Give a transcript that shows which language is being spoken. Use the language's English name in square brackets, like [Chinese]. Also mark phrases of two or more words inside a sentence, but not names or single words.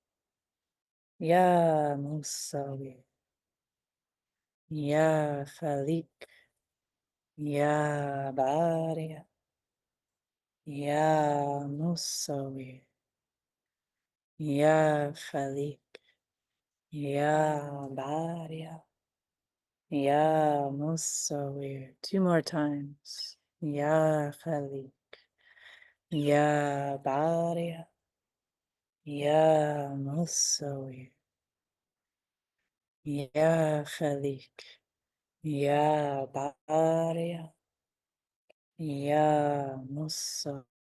[Arabic] يا مصور، يا خالق، يا بارئ، يا مصور، يا خالق، يا بارئ، يا مصور. [English] Two more times. [Arabic] يا خالق، يا بارئ، يا مصور، يا خالق، يا بارئ، يا مصور.